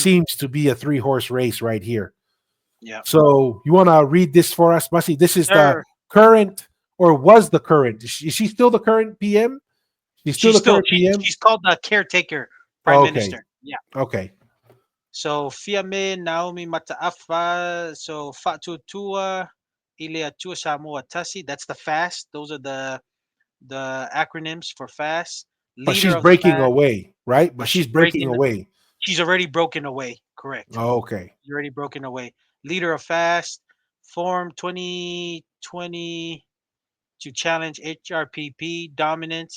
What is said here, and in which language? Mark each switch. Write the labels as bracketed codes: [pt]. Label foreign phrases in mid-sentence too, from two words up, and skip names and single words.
[en] seems to be a three-horse race right here. Yeah. So you want to read this for us, Masi? This is the Sir, current, or was the current. Is she still the current PM? She's still she's the still current PM? she's called the caretaker prime Okay. minister. Yeah. Okay. So Fiame Naomi Mataafa. So Fatu Tua Ilia Tua Samoa Tasi. That's the fast. Those are the acronyms for fast. But Leader she's of the breaking fast, away, right? But but she's breaking away. she's already broken away. Correct. Okay. She's already broken away. Leader of fast. Form 2020 to challenge HRPP dominance.